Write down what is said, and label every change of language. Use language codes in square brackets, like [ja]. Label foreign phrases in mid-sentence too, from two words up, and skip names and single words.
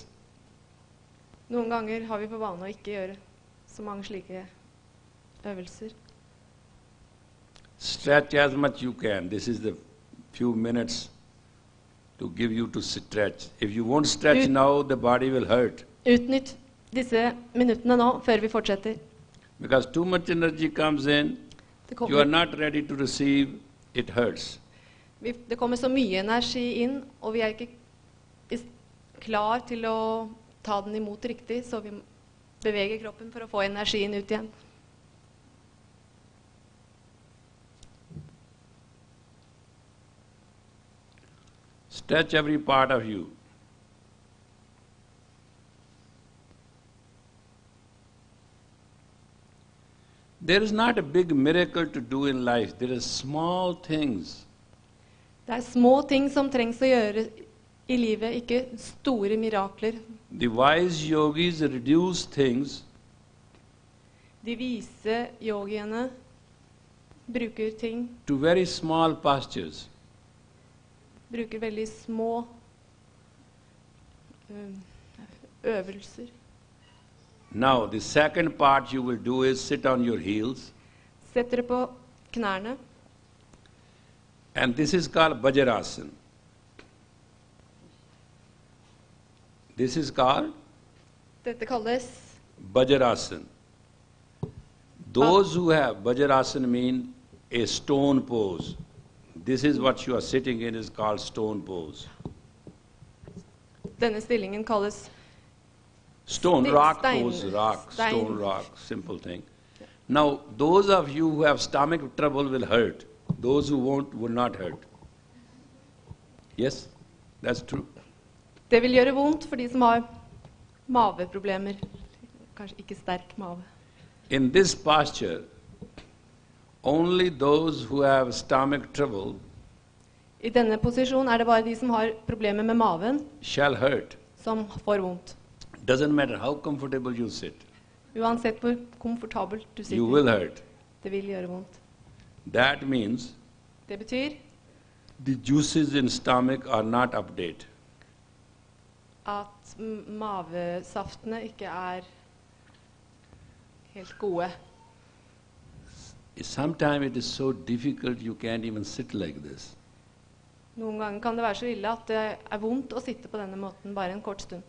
[no] Noen ganger har vi for vane å ikke gjøre så mange slike øvelser. [en] Stretch as much you can. This is the few minutes to give you to stretch. If you won't stretch now, the body will hurt. [no] Utnytt disse minuttene nå, før vi fortsetter. [en] Because too much energy comes in, you are not ready to receive, it hurts. [no] Det kommer så mye energi inn, og vi ikke klar til å ta den imot riktig, så vi beveger kroppen for å få energien ut igjen. [en] Stretch every part of you. There is not a big miracle to do in life. There are small things. [no] Det små ting som trengs å gjøre i livet, ikke store mirakler. [en] The wise yogis reduce things [no] De vise yogiene bruker ting, [en] to very small postures. [no] bruker veldig små øvelser. [en] Now, the second part you will do is sit on your heels. [no] Sett dere på knærne. [en] And this is called Vajrasana. This is called [no] Dette kalles Vajrasana. [en] Those who have Vajrasana mean a stone pose. This is what you are sitting in is called stone pose. [no] Denne stillingen kalles [en] Stone, rock pose, rock, [no] stein. [en] stone, rock, simple thing. Now, those of you who have stomach trouble will hurt. Those who won't will not hurt. Yes, that's true. [no] Det vil gjøre vondt for de som har maveproblemer. Kanskje ikke sterk mave. [en] In this posture, only those who have stomach trouble [no] I denne posisjonen er det bare de som har problemer med maven, [en] shall hurt. [no] som får vondt. [en] Doesn't matter how comfortable you sit, [no] Uansett hvor komfortabelt du [en] you will [no] sitter. [en] hurt. [no] Det vil gjøre vondt. [en] That means [no] Det betyr [en] the juices in stomach are not updated. [no] at mavesaftene ikke er helt gode. [en] Sometimes it is so difficult you can't even sit like this. [no] Noen ganger kan det være så ille at det er vondt å sitte på denne måten bare en kort stund.